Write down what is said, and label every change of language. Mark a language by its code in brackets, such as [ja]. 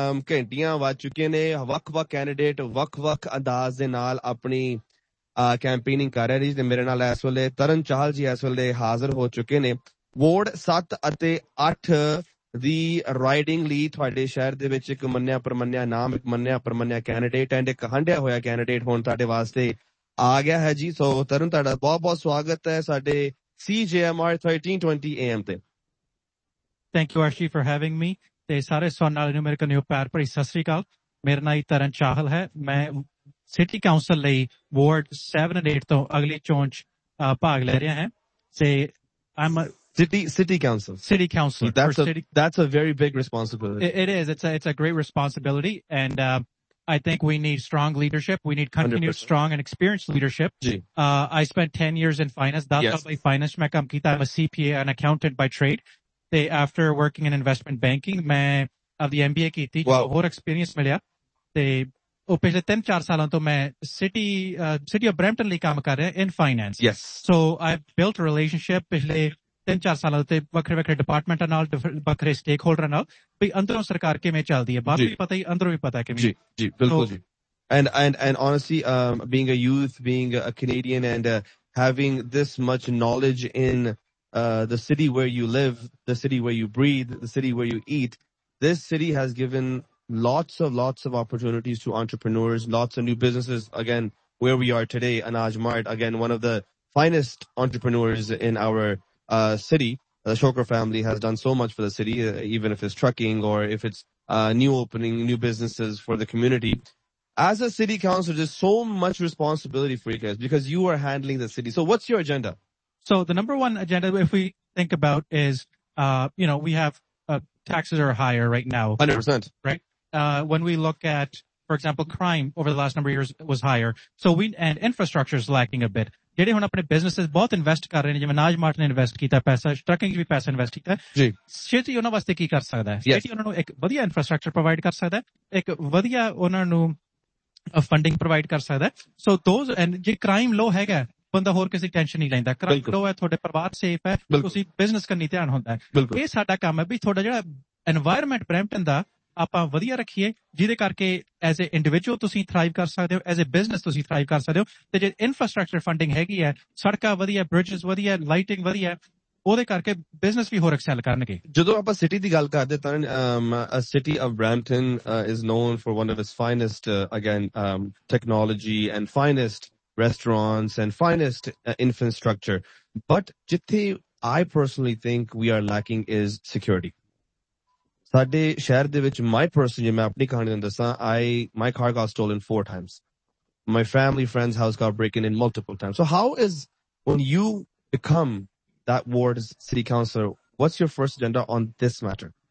[pa] ਘੰਟੀਆਂ ਵੱਜ ਚੁੱਕੀਆਂ ਨੇ ਵੱਖ ਵੱਖ ਕੈਂਡੀਡੇਟ ਵੱਖ ਵੱਖ ਅੰਦਾਜ਼ ਦੇ ਨਾਲ ਆਪਣੀ ਕੈਂਪੇਨਿੰਗ ਕਰ ਰਹੇ ਨੇ ਤੇ ਮੇਰੇ ਨਾਲ ਇਸ ਵੇਲੇ ਤਰਨ ਚਾਹਲ ਜੀ ਇਸ ਵੇਲੇ ਹਾਜ਼ਰ ਹੋ ਚੁੱਕੇ ਨੇ ਵਾਰਡ 7 ਅਤੇ 8 ਦੀ ਰਾਈਡਿੰਗ ਲਈ ਤੁਹਾਡੇ ਸ਼ਹਿਰ ਦੇ ਵਿੱਚ ਇੱਕ ਮੰਨਿਆ ਪ੍ਰਮੰਨਿਆ ਨਾਮ ਇੱਕ ਮੰਨਿਆ ਪ੍ਰਮੰਨਿਆ ਕੈਂਡੀਡੇਟ ਐਂਡ ਇੱਕ ਹੰਢਿਆ ਹੋਇਆ ਕੈਂਡੀਡੇਟ ਹੁਣ ਤੁਹਾਡੇ ਵਾਸਤੇ ਆ ਗਿਆ ਹੈ ਜੀ ਸੋ ਤਰਨ ਤੁਹਾਡਾ ਬਹੁਤ ਬਹੁਤ ਸਵਾਗਤ ਹੈ ਸਾਡੇ CJMR 1320 AM ਤੇ [en] thank you Arshi for having me [pa] ਤੇ ਸਾਰੇ ਸੁਣਨ ਵਾਲੇ ਨੂੰ ਮੇਰੇ ਕੋਲ ਪਿਆਰ ਭਰੀ ਸਤਿ ਸ੍ਰੀ ਅਕਾਲ ਮੇਰਾ ਨਾਮ ਤਰਨ ਚਾਹਲ ਹੈ ਮੈਂ ਸਿਟੀ ਕਾਉਂਸਲ ਲਈ ਵਾਰਡ 7 ਐਂਡ 8 ਤੋਂ ਅਗਲੀ ਚੋਣ ਚ ਭਾਗ ਲੈ ਰਿਹਾ ਹੈ ਤੇ [en] City Council. That's a very big responsibility. It is. It's a great responsibility. And I think we need strong leadership. We need continued 100%. Strong and experienced leadership. I spent 10 years in finance. I'm a CPA, an accountant by trade. They, after working in investment banking, I got the MBA. I got more experience. I worked for 3-4 years in the city of Brampton in finance. Yes. So I built a relationship in [pa] 3-4 ਸਾਲਾਂ ਤੇ ਵੱਖਰੇ ਵੱਖਰੇ ਡਿਪਾਰਟਮੈਂਟਾਂ ਨਾਲ ਵੱਖਰੇ stake ਹੋਲਡਰਾਂ ਨਾਲ ਵੀ ਅੰਦਰੋਂ ਸਰਕਾਰ ਕਿਵੇਂ ਚੱਲਦੀ ਹੈ ਬਾਹਰੋਂ ਵੀ ਪਤਾ ਹੀ ਅੰਦਰੋਂ ਵੀ ਪਤਾ ਕਿਵੇਂ ਜੀ ਬਿਲਕੁਲ ਜੀ [en] And honestly being a youth being a Canadian and having this much knowledge in the city where you live the city where you breathe the city where you eat this city has given lots of opportunities to entrepreneurs lots of new businesses again where we are today Anaaj Mart again one of the finest entrepreneurs in our city. The Shoker family has done so much for the city, even if it's trucking or if it's new opening new businesses for the community. As a city councilor, there's so much responsibility for you guys because you are handling the city. So what's your agenda? So the number one agenda, if we think about, is we have taxes are higher right now. 100%. Right? When we look at, for example, crime over the last number of years was higher. So we, and infrastructure is lacking a bit. [pa] ਜਿਹੜੇ ਹੁਣ ਆਪਣੇ business ਬਹੁਤ invest ਕਰ ਰਹੇ ਨੇ ਜਿਵੇਂ ਅਨਾਜ mart ਨੇ ਇਨਵੈਸਟ ਕੀਤਾ ਪੈਸਾ ਟਰੱਕਿੰਗ ਚ ਵੀ ਪੈਸਾ ਇਨਵੈਸਟ ਕੀਤਾ ਛੇਤੀ ਉਹਨਾਂ ਵਾਸਤੇ ਕੀ ਕਰ ਸਕਦਾ ਹੈ ਛੇਤੀ ਉਹਨਾਂ ਨੂੰ ਇੱਕ ਵਧੀਆ ਇਨਫਰਾਸਟਰਕਚਰ ਪ੍ਰੋਵਾਈਡ ਕਰ ਸਕਦਾ ਇੱਕ ਵਧੀਆ ਉਹਨਾਂ ਨੂੰ ਫੰਡਿੰਗ ਪ੍ਰੋਵਾਈਡ ਕਰ ਸਕਦਾ ਸੋ ਦੋਜ਼ ਐਂਡ ਜੇ ਕ੍ਰਾਈਮ ਲੋ ਹੈਗਾ ਬੰਦਾ ਹੋਰ ਕਿਸੇ ਟੈਨਸ਼ਨ ਨਹੀਂ ਲੈਂਦਾ ਕ੍ਰਾਈਮ ਲੋ ਹੈ ਤੁਹਾਡੇ ਪਰਿਵਾਰ ਸੇਫ ਹੈ ਤੁਸੀਂ ਬਿਜ਼ਨਸ ਕਰਨੀ ਧਿਆਨ ਹੁੰਦਾ ਇਹ ਸਾਡਾ ਕੰਮ ਹੈ ਵੀ ਤੁਹਾਡਾ ਜਿਹੜਾ ਇਨਵਾਇਰਮੈਂਟ ਬ੍ਰੈਂਪਟਨ ਦਾ ਆਪਾਂ ਵਧੀਆ ਰੱਖੀਏ ਜਿਹਦੇ ਕਰਕੇ [en] as a individual [pa] ਤੁਸੀਂ ਥਰਾਈਵ ਕਰ ਸਕਦੇ ਹੋ ਐਜ਼ ਏ ਬਿਜ਼ਨਸ ਤੁਸੀਂ ਥਰਾਈਵ ਕਰ ਸਕਦੇ ਹੋ ਤੇ ਜੇ ਇਨਫਰਾਸਟ੍ਰਕਚਰ ਫੰਡਿੰਗ ਹੈਗੀ ਹੈ ਸੜਕਾਂ ਵਧੀਆ ਬ੍ਰਿਜਸ ਵਧੀਆ ਲਾਈਟਿੰਗ ਵਧੀਆ ਉਹਦੇ ਕਰਕੇ ਬਿਜ਼ਨਸ ਵੀ ਹੋਰ ਐਕਸੈਲ ਕਰਨਗੇ ਜਦੋਂ ਆਪਾਂ ਸਿਟੀ ਦੀ ਗੱਲ ਕਰਦੇ ਤਾਂ [en] A city of Brampton is known for one of its finest again technology and finest restaurants and finest infrastructure. But [pa] jithe [en] I personally think we are lacking is security. [pa] Sade shehar de vich, [en] my personal, [pa] main apni kahani nu dassan, [en] my car got stolen 4 times. My family friend's house got broken in multiple times. So how is, when you become that ward's city councillor, what's your first agenda on this matter?